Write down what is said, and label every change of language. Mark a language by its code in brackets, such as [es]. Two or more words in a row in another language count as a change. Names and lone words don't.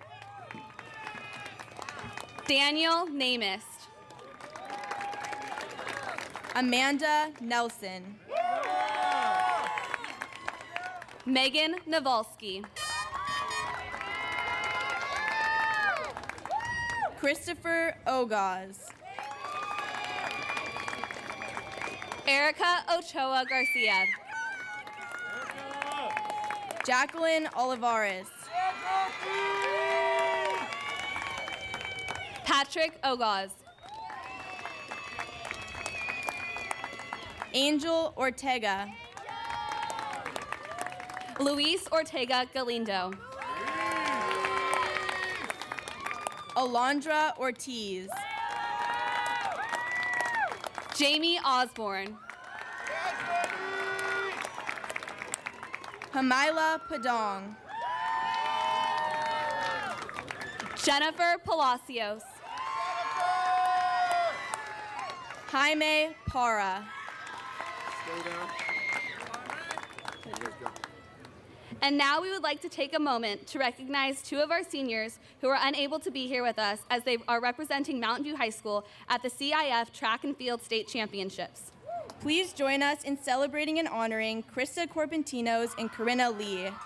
[en] Daniel Namist. Amanda Nelson. Megan Navalski. Christopher Ogaz. Erica Ochoa Garcia. Jacqueline Olivares. Patrick Ogaz. Angel Ortega. Luis Ortega Galindo. Alondra Ortiz. Jamie Osborne. Hamila Padong. Jennifer Palacios. Jaime Para. And now we would like to take a moment to recognize two of our seniors who are unable to be here with us as they are representing Mountain View High School at the CIF Track and Field State Championships. Please join us in celebrating and honoring Krista Corpentinos and Corinna Lee.